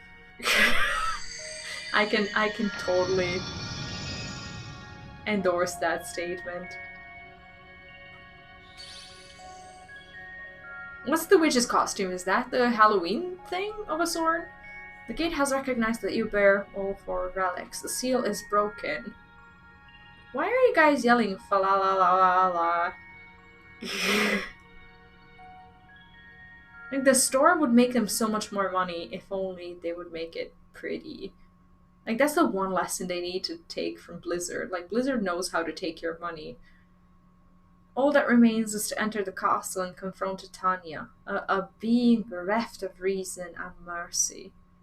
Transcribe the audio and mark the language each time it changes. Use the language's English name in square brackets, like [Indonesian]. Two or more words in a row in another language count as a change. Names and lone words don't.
[English] I can totally endorse that statement. What's the witch's costume? Is that the Halloween thing of a sort? The gate has recognized that you bear all 4 relics. The seal is broken. Why are you guys yelling fa la la la la la? Like, the store would make them so much more money if only they would make it pretty. Like, that's the one lesson they need to take from Blizzard. Like, Blizzard knows how to take your money. All that remains is to enter the castle and confront Titania, a being bereft of reason and mercy.